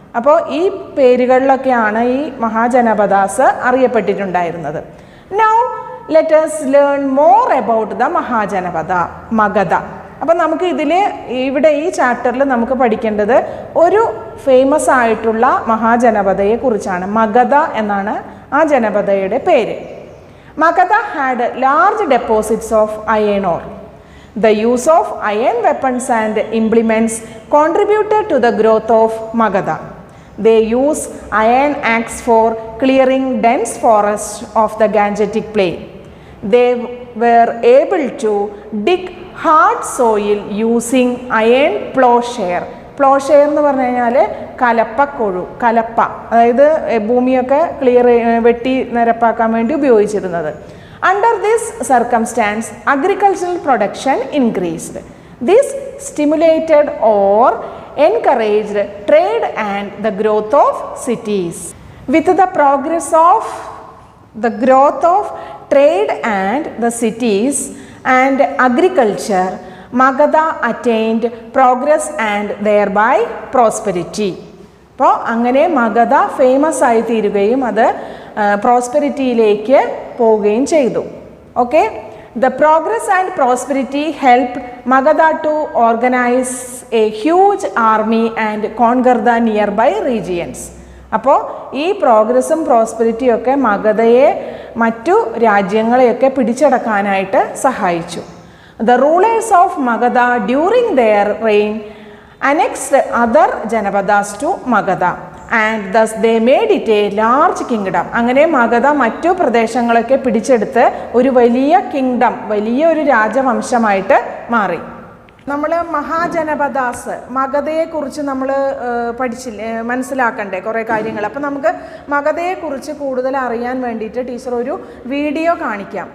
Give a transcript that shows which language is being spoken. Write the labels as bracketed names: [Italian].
[Malayalam] അപ്പോൾ ഈ പേരുകളിലൊക്കെയാണ് ഈ Mahajanapadas അറിയപ്പെട്ടിട്ടുണ്ടായിരുന്നത്. [English] Now let us learn more about the Mahajanapada, Magadha. [Malayalam] അപ്പോൾ നമുക്ക് ഇവിടെ ഈ ചാപ്റ്ററിൽ നമുക്ക് പഠിക്കേണ്ടത് ഒരു ഫേമസ് ആയിട്ടുള്ള മഹാജനപദയെ കുറിച്ചാണ്. മഗധ എന്നാണ് ആ ജനപദയുടെ പേര്. [English] Magadha had large deposits of iron ore. The use of iron weapons and implements contributed to the growth of Magadha. They use iron axe for clearing dense forests of the Gangetic Plain. They were able to dig hard soil using iron plowshare. [Malayalam] പ്ലോഷെയർ എന്ന് പറഞ്ഞു കഴിഞ്ഞാൽ കലപ്പ, അതായത് ഭൂമിയൊക്കെ വെട്ടി നിരപ്പാക്കാൻ വേണ്ടി ഉപയോഗിച്ചിരുന്നത്. [English] Under this circumstances agricultural production increased. This stimulated or encouraged trade and the growth of cities. With the progress of the growth of trade and the cities and agriculture, Magadha attained progress and thereby prosperity. [Malayalam] അപ്പോൾ അങ്ങനെ Magadha famous ആയി തീരുകയും അത് പ്രോസ്പെരിറ്റിയിലേക്ക് പോവുകയും ചെയ്തു. Okay. [English] The progress and prosperity helped Magadha to organize a huge army and conquer the nearby regions. [Malayalam] അപ്പോൾ ഈ പ്രോഗ്രസ്സും പ്രോസ്പെരിറ്റിയും ഒക്കെ മഗധയെ മറ്റു രാജ്യങ്ങളെയൊക്കെ പിടിച്ചടക്കാനായിട്ട് സഹായിച്ചു. [English] The rulers of Magadha during their reign annexed other Janapadas to Magadha and thus they made it a large kingdom. [Malayalam] അങ്ങനെ മഗധ മറ്റു പ്രദേശങ്ങളൊക്കെ പിടിച്ചെടുത്ത് ഒരു വലിയ കിങ്ഡം, വലിയൊരു രാജവംശമായിട്ട് മാറി. നമ്മൾ മഹാജനപദാസ് മഗധയെക്കുറിച്ച് നമ്മൾ പഠിച്ചില്ലേ, മനസ്സിലാക്കണ്ടേ കുറേ കാര്യങ്ങൾ. അപ്പോൾ നമുക്ക് മഗധയെക്കുറിച്ച് കൂടുതൽ അറിയാൻ വേണ്ടിയിട്ട് ടീച്ചർ ഒരു വീഡിയോ കാണിക്കാം.